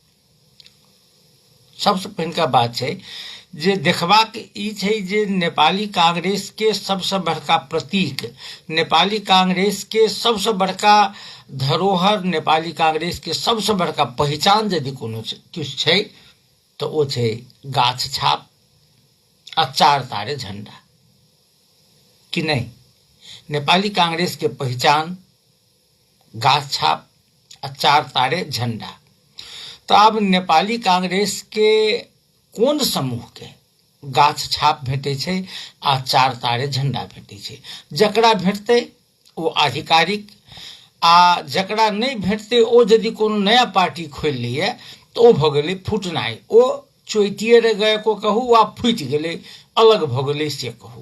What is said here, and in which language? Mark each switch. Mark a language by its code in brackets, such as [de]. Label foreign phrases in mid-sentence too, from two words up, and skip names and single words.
[mai] सबसे पहिलका बात छै जे देखबाक ई छै जे नेपाली कांग्रेस के सबसे बड़का प्रतीक, नेपाली कांग्रेस के सबसे बड़का धरोहर, नेपाली कांग्रेस के सबसे बड़का पहचान यदि कोनो किछु छै तो ओ छै गाछ छाप आ चार तारे झंडा, कि नहीं? नेपाली कांग्रेस के पहचान गाछ छाप आ चार तारे झंडा। तो अब नेपाली कांग्रेस के कोन समूह के गाछ छाप भेटै छै आ चार तारे झंडा भेटै छै? जकरा भेटतै ओ आधिकारिक, आ जकरा नहीं भेटतै ओ यदि कोनो नया पार्टी खोलि लैए तो ओ भऽ गेलै फुटनाइ, ओ चोइटिए रह गए को कहू वा फुटि गेलै, अलग भऽ गेलै से कहू।